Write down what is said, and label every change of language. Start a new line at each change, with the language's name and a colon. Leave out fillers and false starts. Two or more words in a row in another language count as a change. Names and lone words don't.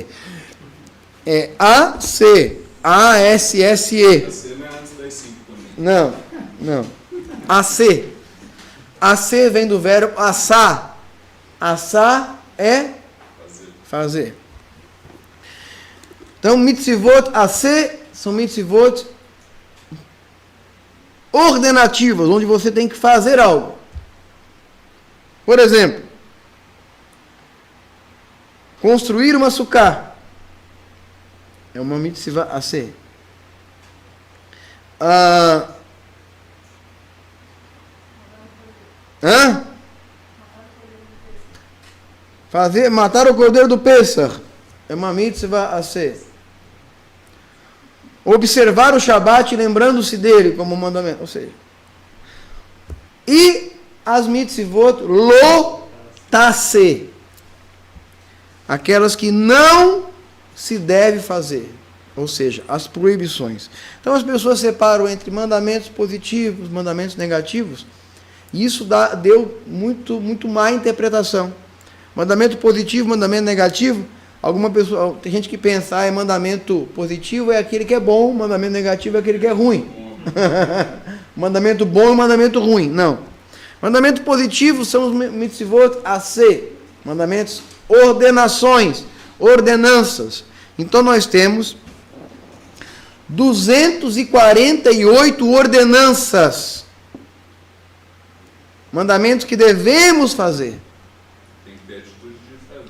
Portuguese: É AC, ASSE. AC não é antes das 5 também. Não. AC. Aser vem do verbo assar. Assar é fazer. Então,
Hebrew: מצוות עשה
Portuguese: são
Hebrew: מצוות
Portuguese: ordenativas, onde você tem que fazer algo. Por exemplo, construir uma sukkah é uma
Hebrew: מצוות עשה.
Portuguese: Matar o cordeiro do Pêssar é uma
Hebrew: מצוות עשה.
Portuguese: Observar o Shabat lembrando-se dele como mandamento. Ou seja, e as
Hebrew: מצוות לא תעשה,
Portuguese: aquelas que não se deve fazer. Ou seja, as proibições. Então as pessoas separam entre mandamentos positivos, mandamentos negativos, e isso deu muito má interpretação. Mandamento positivo, mandamento negativo, alguma pessoa, tem gente que pensa, mandamento positivo é aquele que é bom, mandamento negativo é aquele que é ruim. Mandamento bom e mandamento ruim. Não. Mandamento positivo são os
Hebrew: מצוות עשה,
Portuguese: mandamentos, ordenações, ordenanças. Então nós temos 248 ordenanças, mandamentos que devemos fazer. Tem que ter atitude de fazer.